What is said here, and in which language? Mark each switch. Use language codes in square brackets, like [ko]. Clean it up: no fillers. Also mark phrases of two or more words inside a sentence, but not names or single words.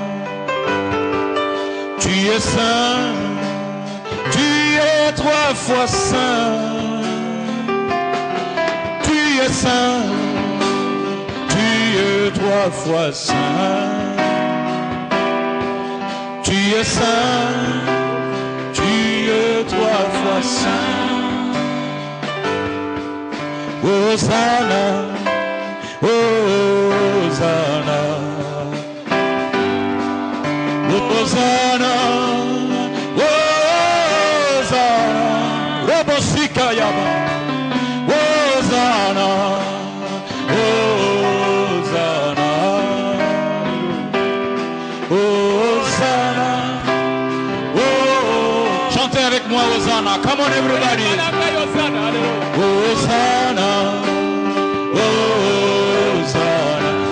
[fr] Tu es saint, tu es trois fois saint. Tu es saint, tu es trois fois saint. Tu es saint, tu es trois fois saint. Hosanna, Hosanna, Hosanna, Hosanna, Robosika Yaba, Hosanna, Hosanna, Hosanna, oh, chantez avec moi Hosanna, [en] come on everybody, [fr] Hosanna, Hosanna.